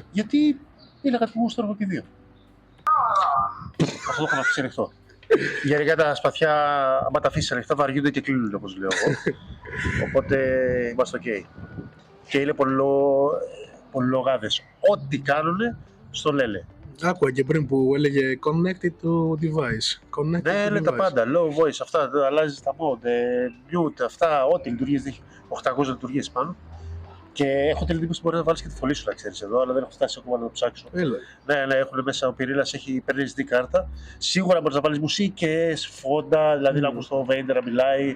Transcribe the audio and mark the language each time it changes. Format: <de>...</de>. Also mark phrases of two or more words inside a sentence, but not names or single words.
<el>Γιατί είναι κάτι που μου στέλνω και δύο. Αυτό το έχω αφήσει ανοιχτό. Γενικά τα σπαθιά, άμα τα αφήσεις ανοιχτά, βαριούνται και κλείνουν, όπως λέω εγώ. Οπότε είμαστε ok. Και είναι πολλολογάδες. Ό,τι κάνουνε, στο λένε. Άκουγα και πριν που έλεγε</el> <en>connected to device.</en> <el>Ναι, τα πάντα.</el> <en>Low voice,</en> <el>αυτά, αλλάζεις τα mode, mute, αυτά, ό,τι λειτουργίες έχει. 800 λειτουργίες πάνω. Και έχω την εντύπωση ότι μπορεί να βάλεις και τη φωλή σου, να ξέρεις εδώ, αλλά δεν έχω φτάσει ακόμα να το ψάξω. Ναι, έχουν μέσα ο πυρήνας, παίρνει SD κάρτα. Σίγουρα μπορείς να βάλεις μουσικές, φόντα, δηλαδή να ακούς το Vader να μιλάει.</el>